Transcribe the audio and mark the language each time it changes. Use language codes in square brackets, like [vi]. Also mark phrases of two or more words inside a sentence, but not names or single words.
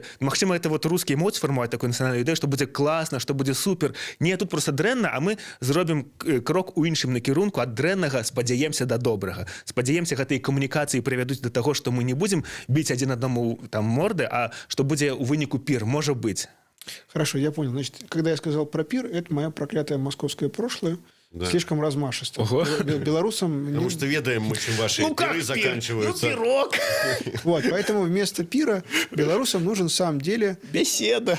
[be] Магчыма, [ru] это вот [be] русскія моц фармуюць такую нацыянальную ідэю, што будзе класна, што будзе супер. Не, тут просто дрэнна, а мы зробім крок у іншым накірунку ад дрэннага, спадзяемся да добрага. Спадзяемся, гэтыя камунікацыі прывядуць да таго, што мы не будзем біць адзін аднаму там морды, а што будзе ў выніку пір, можа быць. [ru] Хорошо, я понял. Значит, когда я сказал про пир, это мое проклятое московское прошлое. Да. Слишком размашисто. Белорусам... Потому что ведаем мы, чем ваши пиры заканчиваются. Ну, пирог. Вот, поэтому вместо пира белорусам нужен в самом деле... Беседа.